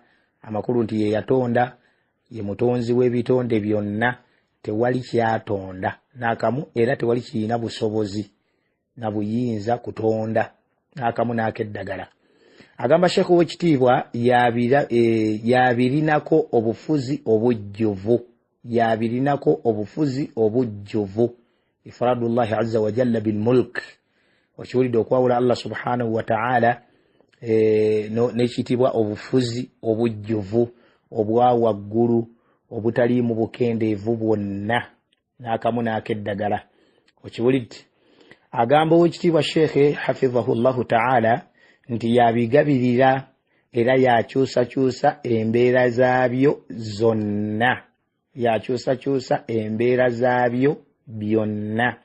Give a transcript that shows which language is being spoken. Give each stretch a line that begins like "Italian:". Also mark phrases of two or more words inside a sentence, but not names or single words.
Ganda: Amakulu nti ye yatonda, ye mutonzi w'ebitonde byonna, tewali kyatonda n'akamu, era tewali kirina busobozi na buyinza kutonda n'akamu n'akeddagala. Agamba Sheikh w'ekitiibwa yabirinako obufuzi obujjuvu,
Arabic: إفراد الله عز وجل بالملك.
Ganda: Okiwulidde, okwawula Allah
Arabic: سبحانه وتعالى
Ganda: n'ekitiibwa obufuzi obujjuvu obwa waggulu obutaliimu bukendeevu bwonna n'akamu n'akeddagala. Okiwulidde. Agamba ow'ekitiibwa Sheikh
Arabic: حفظه الله تعالى
Ganda: nti yabigabirira era yakyusakyusa embeera zaabyo zonna, byonna.